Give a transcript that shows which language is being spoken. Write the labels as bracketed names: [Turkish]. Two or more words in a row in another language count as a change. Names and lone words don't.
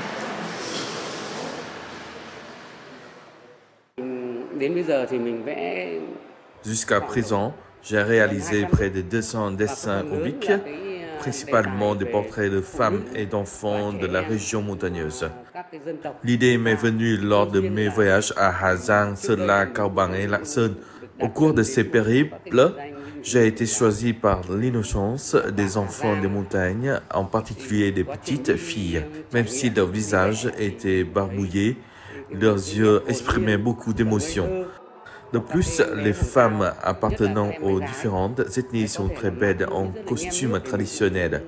[French] Jusqu'à présent, j'ai réalisé près de 200 dessins au bic, principalement des portraits de femmes et d'enfants de la région montagneuse. L'idée m'est venue lors de mes voyages à Hà Giang, Sơn La, Cao Bằng et Lạng Sơn. Au cours de ces périples, j'ai été choisi par l'innocence des enfants des montagnes, en particulier des petites filles. Même si leur visage était barbouillé, leurs yeux exprimaient beaucoup d'émotions. De plus, les femmes appartenant aux différentes ethnies sont très belles en costume traditionnel.